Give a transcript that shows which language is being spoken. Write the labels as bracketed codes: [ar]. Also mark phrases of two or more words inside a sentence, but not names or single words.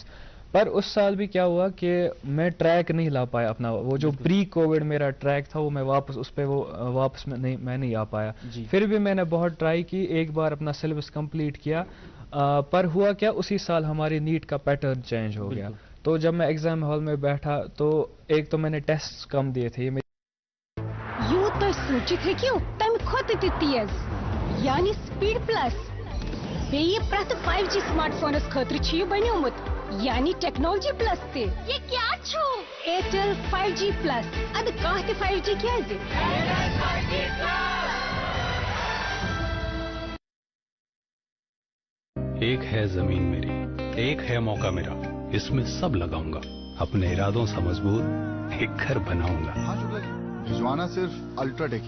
[ur] پر اس سال بھی کیا ہوا کہ میں ٹریک نہیں لا پایا اپنا, وہ جو [en] pre Covid [ur] میرا ٹریک تھا وہ میں واپس اس پہ وہ واپس میں نہیں آ پایا. پھر بھی میں نے بہت ٹرائی کی, ایک بار. اپنا سلیبس کمپلیٹ کیا, پر ہوا کیا اسی سال ہماری نیٹ کا پیٹرن چینج ہو گیا. تو جب میں ایگزام ہال میں بیٹھا تو ایک تو میں نے ٹیسٹ کم دیے تھے. [ks] یوں تو سوچت ہے کیوں تم کھوت تیز یعنی [en] speed plus [ks] بیٚیہِ پرٛٮ۪تھ 5G [en] smart phones [ks] خٲطرٕ چھُ یہِ بنیومُت یعنی [en] technology plus [ks] تہِ. یہ کیا چھو؟ ایئرٹیل 5G پلس. اد کانٛہہ تہِ 5G کیازِ؟ [ur] ایک ہے زمین میری, ایک ہے موقع میرا, اس میں سب لگاؤں گا, اپنے ارادوں سے مضبوط ایک گھر بناؤں گا. ہاں شکلا جی, بھجوانا صرف الٹرا ٹیک ہی.